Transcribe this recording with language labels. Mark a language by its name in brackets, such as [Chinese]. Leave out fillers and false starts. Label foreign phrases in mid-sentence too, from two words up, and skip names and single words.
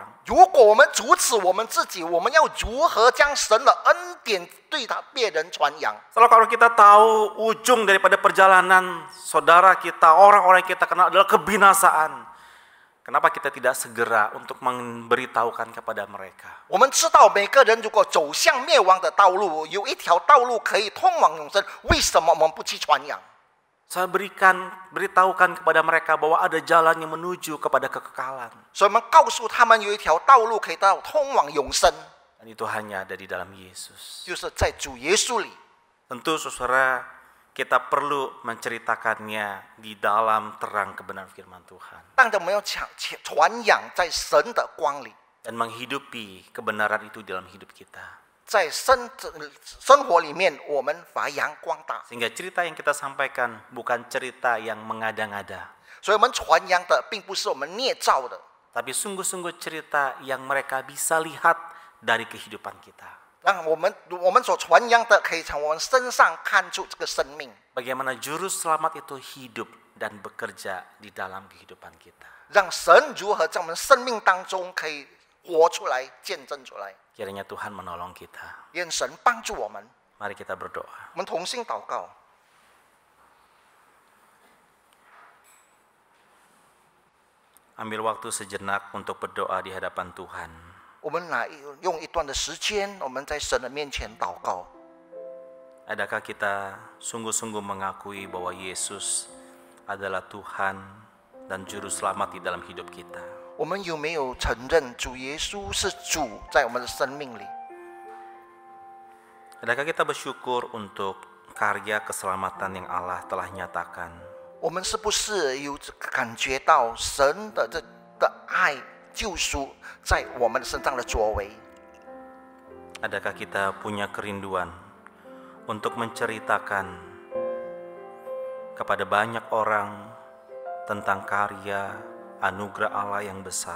[Chinese] 如果我们阻止我们自己，我们要如何将神的恩典对他别人传扬？ [Indonesian] Kalau kita tahu ujung daripada perjalanan saudara kita, orang-orang yang kita kenal adalah kebinasaan, kenapa kita tidak segera untuk memberitahukan kepada mereka? [Chinese] 我们知道每个人如果走向灭亡的道路，有一条道路可以通往永生，为什么我们不去传扬？ [Indonesian] Saya beritahukan kepada mereka bahwa ada jalan yang menuju kepada kekekalan. [Chinese] 所以我们告诉他们有一条道路可以到通往永生， [Indonesian] Dan itu hanya ada di dalam Yesus. [Chinese] 就是在主耶稣里。 [Indonesian] Tentu saudara, kita perlu menceritakannya di dalam terang kebenaran firman Tuhan. [Chinese] 当然我们要传扬在神的光里， [Indonesian] Dan menghidupi kebenaran itu dalam hidup kita. [Chinese] 在生活里面我们发扬光大。 [Indonesian] Sehingga cerita yang kita sampaikan bukan cerita yang mengada-ngada. [Chinese] 所以我们传扬的并不是我们捏造的， [Indonesian] Tapi sungguh-sungguh cerita yang mereka bisa lihat dari kehidupan kita. [Chinese] 让我们所传扬的可以从我们身上看出这个生命， [Indonesian] Bagaimana juru selamat itu hidup dan bekerja di dalam kehidupan kita. [Chinese] 让神如何在我们生命当中可以活出来、见证出来。 [Indonesian] Kiranya Tuhan menolong kita. [Chinese] 愿神帮助我们， [Indonesian] Mari kita berdoa. [Chinese] 我们同心祷告。 [Indonesian] Ambil waktu sejenak untuk berdoa di hadapan Tuhan. [Chinese] 我们用一段的时间，我们在神的面前祷告。 [Indonesian] Adakah kita sungguh-sungguh mengakui bahwa Yesus adalah Tuhan dan Juru Selamat di dalam hidup kita? [Chinese] 我们有没有承认主耶稣是主在我们的生命里？ [Indonesian] Adakah kita bersyukur untuk karya keselamatan yang Allah telah nyatakan? [Chinese] 我们是不是有感觉到神的爱救赎在我们身上的作为？ [Indonesian] Adakah kita punya kerinduan untuk menceritakan kepada banyak orang tentang karya anugerah Allah yang besar?